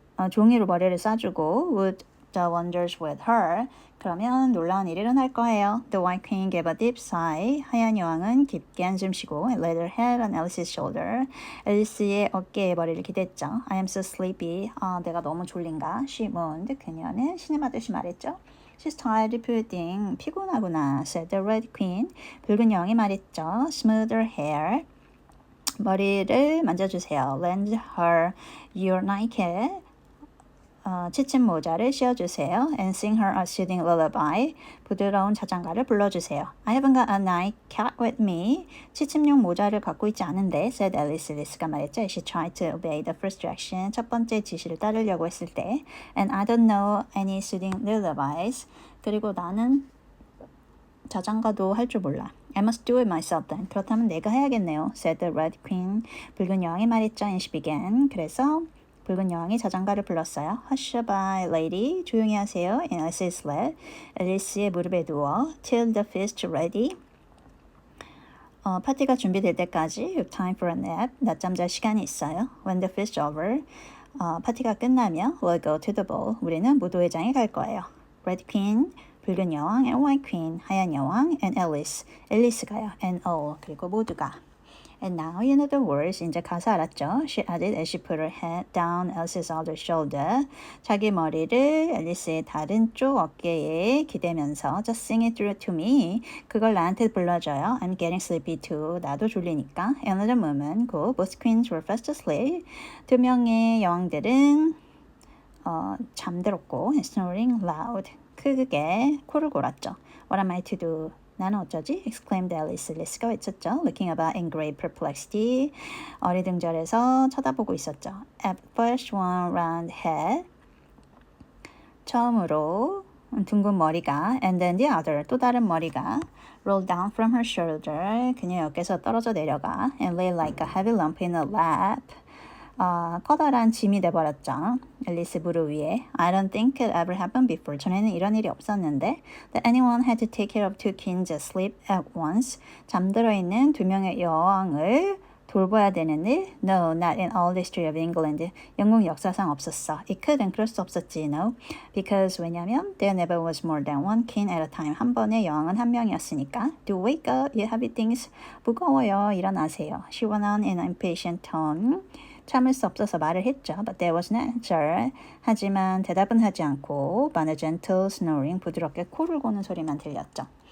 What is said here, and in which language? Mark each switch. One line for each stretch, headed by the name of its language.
Korean: 종이로 머리를 싸주고
English: would the wonders with her.
Korean: 그러면 놀라운 일이 일어날 거예요.
English: The White Queen gave a deep sigh.
Korean: 하얀 여왕은 깊게 한숨 쉬고
English: and laid her head on Alice's shoulder.
Korean: 앨리스의 어깨에 머리를 기댔죠.
English: I am so sleepy.
Korean: 내가 너무 졸린가?
English: She moaned.
Korean: 그녀는 신음하듯이 말했죠.
English: She's tired, poor thing.
Korean: 피곤하구나.
English: Said the Red Queen.
Korean: 붉은 여왕이 말했죠.
English: Smooth her hair.
Korean: 머리를 만져주세요.
English: Lend her your nightcap.
Korean: 치침 모자를 씌워주세요.
English: And sing her a soothing lullaby.
Korean: 부드러운 자장가를 불러주세요.
English: I haven't got a nightcap with me.
Korean: 치침용 모자를 갖고 있지 않은데,
English: said Alice.
Korean: 앨리스가 말했죠.
English: She tried to obey the first direction.
Korean: 첫 번째 지시를 따르려고 했을 때.
English: And I don't know any soothing lullabies.
Korean: 그리고 나는 자장가도 할 줄 몰라.
English: I must do it myself then.
Korean: 그렇다면 내가 해야겠네요.
English: said the Red Queen.
Korean: 붉은 여왕이 말했죠.
English: And she began.
Korean: 그래서 붉은 여왕이 자장가를 불렀어요.
English: Hush-a-bye, lady.
Korean: 조용히 하세요.
English: In Alice's lap.
Korean: 앨리스의 무릎에 누워.
English: Till the feast ready.
Korean: 파티가 준비될 때까지
English: You have time for a nap.
Korean: 낮잠 잘 시간이 있어요.
English: When the feast over.
Korean: 파티가 끝나면
English: We'll go to the ball.
Korean: 우리는 무도회장에 갈 거예요.
English: Red Queen,
Korean: 붉은 여왕,
English: and White Queen,
Korean: 하얀 여왕,
English: and Alice.
Korean: 앨리스가요.
English: And all.
Korean: 그리고 모두가.
English: And now you know the words.
Korean: 이제 가사 알았죠?
English: She added as she put her head down Alice's other shoulder.
Korean: 자기 머리를 앨리스의 다른 쪽 어깨에 기대면서
English: Just sing it through to me.
Korean: 그걸 나한테 불러줘요.
English: I'm getting sleepy too.
Korean: 나도 졸리니까.
English: Another moment. Go. Both queens were fast asleep.
Korean: 두 명의 여왕들은 잠들었고
English: snoring loud.
Korean: 크게 코를 골았죠.
English: What am I to do?
Korean: 나는 어쩌지?
English: exclaimed Alice.
Korean: 앨리스가 외쳤죠.
English: Looking about in great perplexity.
Korean: 어리둥절해서 쳐다보고 있었죠.
English: At first one round head.
Korean: 처음으로 둥근 머리가
English: and then the other.
Korean: 또 다른 머리가
English: rolled down from her shoulder.
Korean: 그녀의 어깨에서 떨어져 내려가
English: and lay like a heavy lump in her lap.
Korean: 커다란 짐이 돼버렸죠. 앨리스 무릎 위에.
English: I don't think it ever happened before.
Korean: 전에는 이런 일이 없었는데
English: that anyone had to take care of two kings asleep at once.
Korean: 잠들어 있는 두 명의 여왕을 돌봐야 되는 일?
English: No, not in all the history of England.
Korean: 영국 역사상 없었어.
English: It couldn't.
Korean: 그럴 수 없었지, no.
English: Because 왜냐면 there never was more than one king at a time.
Korean: 한 번에 여왕은 한 명이었으니까.
English: Do wake up, you heavy things.
Korean: 무거워요. 일어나세요.
English: She went on in an impatient tone.
Korean: 참을 수 없어서 말을 했죠.
English: But there was no answer.
Korean: 하지만 대답은 하지 않고
English: but a gentle snoring,
Korean: 부드럽게 코를 고는 소리만 들렸죠.